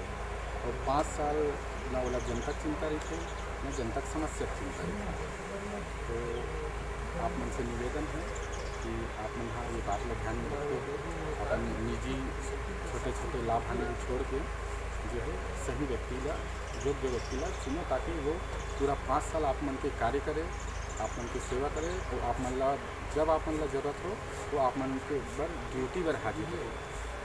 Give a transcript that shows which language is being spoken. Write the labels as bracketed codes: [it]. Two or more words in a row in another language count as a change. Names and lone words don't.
[hne] और 5 साल ना वो जनता चिंता रही थे, न जनता की समस्या चिंता रही थी। तो आप मन से निवेदन है कि आप मन हाँ ये बात ला ध्यान में रखते हुए अपन निजी छोटे छोटे लाभ हानि छोड़ के जो है सही व्यक्ति ला, योग्य व्यक्ति ला चुनो, ताकि वो पूरा 5 साल आप मन के कार्य करे, आप मन की सेवा करे। तो आप मन ला जब आप मन ला जरूरत हो तो आप मन के बर ड्यूटी पर हाजिर हो।